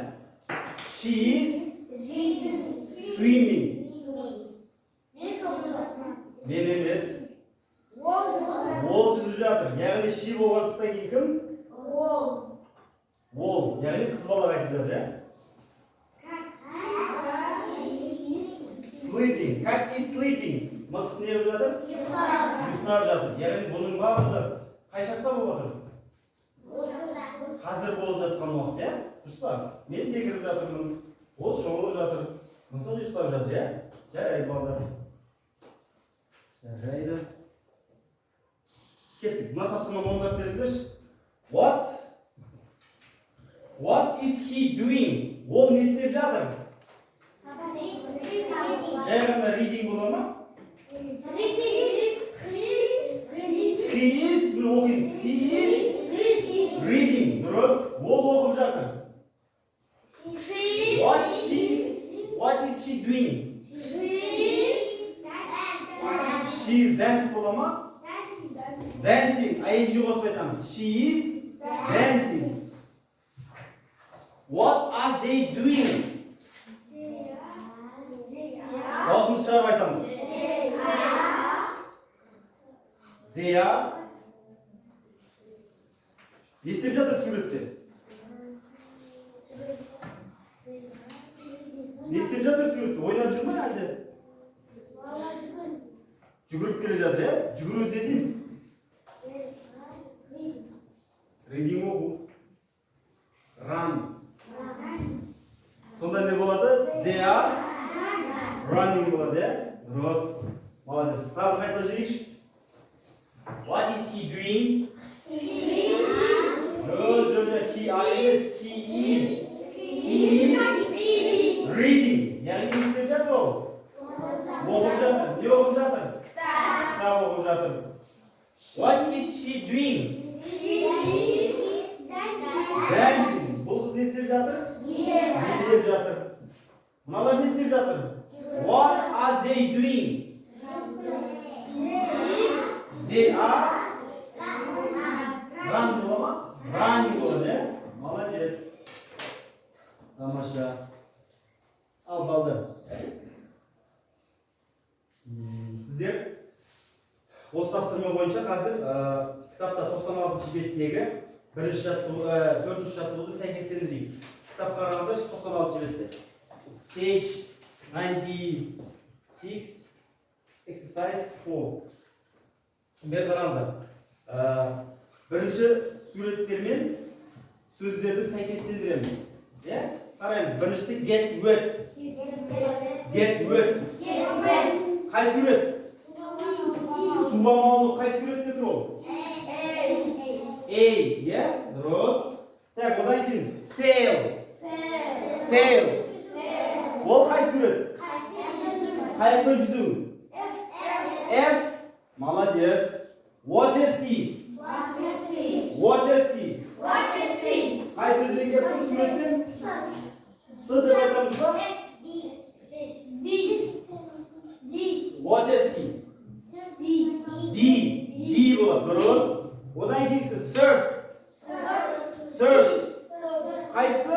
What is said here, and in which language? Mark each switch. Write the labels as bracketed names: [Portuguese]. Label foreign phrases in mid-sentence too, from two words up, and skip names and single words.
[English] She is swimming. [Kazakh] Мен емес. Ол жүзіп жатыр. Яғни she болғандықтан кейін кім? Ол. Яғни қыз балаға айтып жатыр, иә? [English] Sleeping. Как is sleeping? [Kazakh] Мысық не болып жатыр? Ұйықтап жатыр. Яғни бұның барлығы қай шақта болып жатыр? Қазір болып жатқан уақыт, иә? Дұрыс па? Мен секіріп жатырмын. Ол шомылып жатыр. Мысық ұйықтап жатыр, иә? Жарайды, балдар. Жарайды. Кеттік. Мына тапсырманы орындап беріңіздерші. [English] What is he doing? [Kazakh] Ол не істеп жатыр? Жай ғана reading бола ма? [English] He is, [Kazakh] bunu оқимыз. [English] He is reading. [Kazakh] Дұрыс. Ол оқып жатыр. [English] What is she doing? She is dance [Kazakh] бола ма? [English] Dancing. ing қосып айтамыз. She is dancing. What are they doing? [Kazakh] Дауысымызды шығарып айтамыз. [English] They are. [Kazakh] Не істеп жатыр суретте? Не істеп жатыр суретте? Ойнап жүр ме әлде? Жүгіріп келе жатыр, иә? Жүгіруді не дейміз? Reading оқу. Run. Сонда не болады? [English] They are running [Kazakh] болады, иә? Дұрыс. Молодец. Тағы қайталап жіберейікші. [English] What is he doing? He is reading. [Kazakh] Яғни не істеп жатыр ол? Оқып жатыр. Не оқып жатыр? Кітап оқып жатыр. [English] What is she doing? Dancing. [Kazakh] Бұл қыз не істеп жатыр? Билеп жатыр. Мыналар не істеп жатыр? [English] What are they doing? They are run [Kazakh] бола ма? Running болады, иә? Молодец. Тамаша. Ал балдар. Сіздер осы тапсырма бойынша қазір кітапта 96 беттегі 4-ші жаттығуды сәйкестендірейік. Кітап қараңыздар 96 бетте. [English] Page 96, exercise 4. [Kazakh] Бер қараңыздар. Бірінші суреттермен сөздерді сәйкестендіреміз. Қараймыз. Біріншісі [English] get wet. Get wet. [Kazakh] Қай сурет? Суламалы қайсы суретте тұр ол? A, иә? Дұрыс. Так, одан кейін sail. Sail. Ол қайсы сурет? Қайықпен жүзу. F. [Russian] Молодец. [English] Water ski. Water ski. [Kazakh] Қай сөзбен келіп тұр суретпен? С деп айтамыз ба? [English] Water ski. [Kazakh] D болады. Дұрыс. Одан кейінгі surf. Surf. Қайсы?